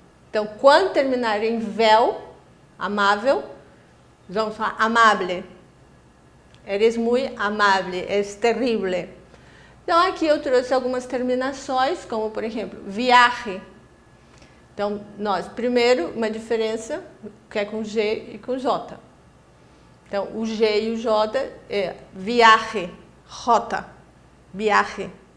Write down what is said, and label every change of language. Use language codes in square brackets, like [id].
[pt] Então, quando terminar em vel, amável, vamos falar amable. [es] Eres muy amable, es terrible. [pt] Então, aqui eu trouxe algumas terminações, como, por exemplo, viaje. Então, primeiro, uma diferença que é com G e com J. Então, o G e o J é viaje, rota, viaje.